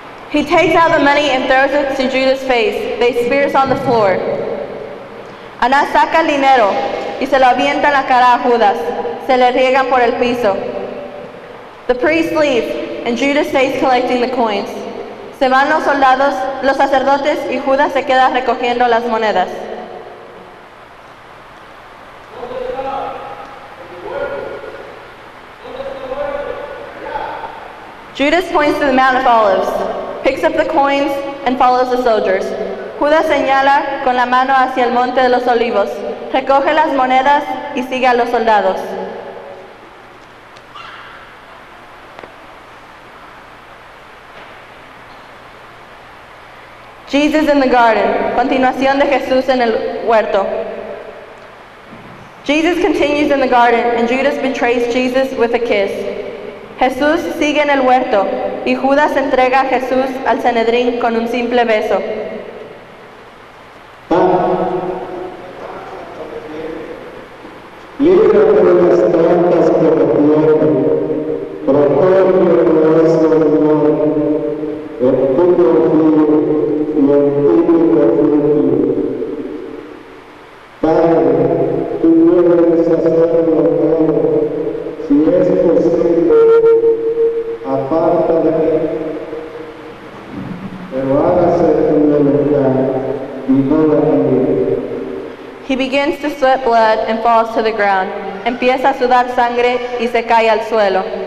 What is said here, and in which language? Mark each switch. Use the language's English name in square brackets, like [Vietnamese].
[English] He takes out the money and throws it to Judas' face. They spears on the floor. [Spanish] Anás saca el dinero y se lo avienta en la cara a Judas. Se le riegan por el piso. [English] The priests leave and Judas stays collecting the coins. [Spanish] Se van los soldados, los sacerdotes y Judas se queda recogiendo las monedas. [English] Judas points to the Mount of Olives, picks up the coins, and follows the soldiers. [Spanish] Judas señala con la mano hacia el Monte de los Olivos, recoge las monedas y sigue a los soldados. [English] Jesus in the garden, [Spanish] continuación de Jesús en el huerto. [English] Jesus continues in the garden and Judas betrays Jesus with a kiss. [Spanish] Jesús sigue en el huerto y Judas entrega a Jesús al Sanhedrin con un simple beso. Líbrate de las trampas que me tienen, protégeme de ese Señor, en ti confío y en ti me refugio. Padre, tú puedes hacerlo todo, si es posible, aparta de mí, pero hágase tu voluntad y no la mía. [English] He begins to sweat blood and falls to the ground. [Spanish] Empieza a sudar sangre y se cae al suelo.